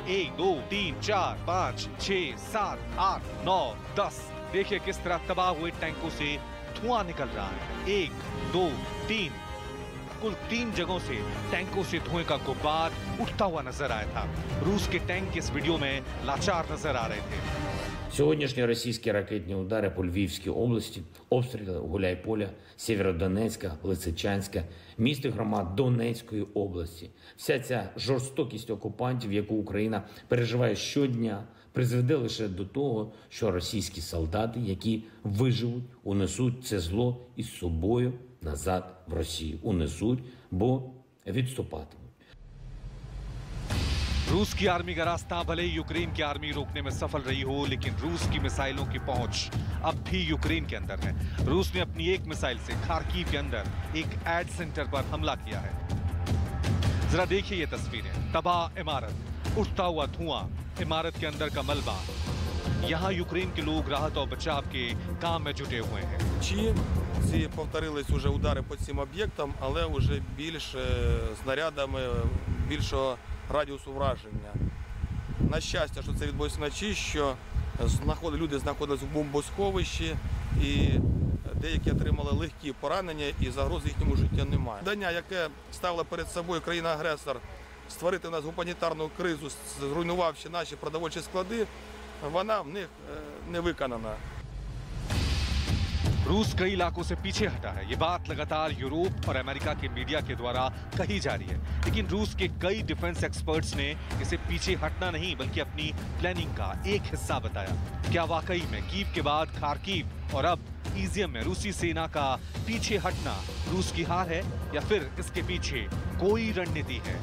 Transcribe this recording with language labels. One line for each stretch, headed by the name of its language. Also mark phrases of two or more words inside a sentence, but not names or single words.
Hindi: 1 2 3 4 5 6 7 8 9 10। देखिए किस तरह तबाह हुए टैंकों से धुआं निकल रहा है। 1 2 3 कुल 3 जगहों से टैंकों से धुएं का गुब्बार उठता हुआ नजर आया था। रूस के टैंक इस वीडियो में लाचार नजर आ रहे थे।
Ukrainian: Сьогоднішні російські ракетні удари по Львівській області, обстріли Гуляйполя, Сєвєродонецька, Лисичанська, міст і громад Донецької області. Вся ця жорстокість окупантів, яку Україна переживає щодня, призведе лише до того, що російські солдати, які виживуть, унесуть це зло із собою назад в Росію. Унесуть, бо відступатимуть.
Hindi: रूस की आर्मी का रास्ता भले ही यूक्रेन की आर्मी रोकने में सफल रही हो, लेकिन रूस की मिसाइलों की पहुंच अब भी यूक्रेन के अंदर है। रूस ने अपनी एक मिसाइल से खार्किव के अंदर एक
English: aid center
Hindi: पर हमला किया है। जरा देखिए ये तस्वीरें। तबाह इमारत, उठता हुआ धुआं, इमारत के अंदर का मलबा। यहाँ यूक्रेन के लोग राहत और बचाव के काम में जुटे हुए हैं।
Ukrainian: Ці повторились уже удари по цим об'єктам, але вже більш снарядами більшого радіусу враження. На щастя, що це відбулося вночі, що люди знаходились в бомбосховищі і деякі отримали легкі поранення і загроз їхньому життю немає. Завдання, яке ставила перед собою країна-агресор створити у нас гуманітарну кризу, зруйнувавши наші продовольчі склади, вона в них не виконана.
Hindi: रूस कई इलाकों से पीछे हटा है। ये बात लगातार यूरोप और अमेरिका के मीडिया के द्वारा कही जा रही है, लेकिन रूस के कई
English: defense experts
Hindi: ने इसे पीछे हटना नहीं बल्कि अपनी प्लानिंग का एक हिस्सा बताया। क्या वाकई में कीव के बाद खार्किव और अब इजियम में रूसी सेना का पीछे हटना रूस की हार है या फिर इसके पीछे कोई रणनीति है?